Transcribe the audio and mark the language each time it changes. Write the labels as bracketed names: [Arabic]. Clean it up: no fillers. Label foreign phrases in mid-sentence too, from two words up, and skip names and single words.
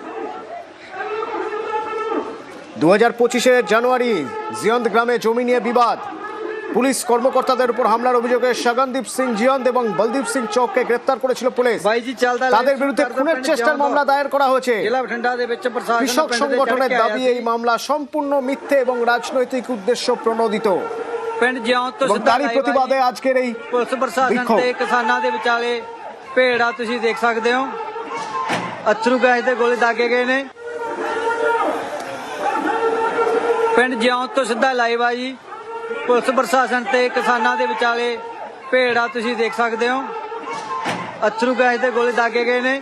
[Bangla] 2025 জানুয়ারি জিয়ন্ত গ্রামে জমি নিয়ে বিবাদ, পুলিশ কর্মকর্তাদের উপর হামলার অভিযোগে শগনদীপ সিং জিয়ন্ত এবং বলদীপ সিং চৌককে গ্রেপ্তার করেছিল পুলিশ। তাদের বিরুদ্ধে খুনের চেষ্টার মামলা দায়ের করা হয়েছে। কৃষক সংগঠনের দাবি এই মামলা সম্পূর্ণ মিথ্যে এবং রাজনৈতিক উদ্দেশ্য প্রণোদিত। এবং তারই প্রতিবাদে আজকের এই বিক্ষোভ। [Punjabi] ਕਿਸਾਨਾਂ ਦੇ ਵਿਚਾਲੇ ਭੇੜਾ ਤੁਸੀਂ ਦੇਖ ਸਕਦੇ ਹੋ, ਅਥਰੂ ਗੈਸ ਦੇ ਗੋਲੇ ਦਾਗੇ ਗਏ ਨੇ। ਪਿੰਡ ਜਿਉਂਤ ਤੋਂ ਸਿੱਧਾ ਲਾਈਵ ਆ ਜੀ, ਪੁਲਿਸ ਪ੍ਰਸ਼ਾਸਨ ਤੇ ਕਿਸਾਨਾਂ ਦੇ ਵਿਚਾਲੇ ਭੇੜਾ ਤੁਸੀਂ ਦੇਖ ਸਕਦੇ ਹੋ, ਅਥਰੂ ਗੈਸ ਦੇ ਗੋਲੇ ਦਾਗੇ ਗਏ ਨੇ।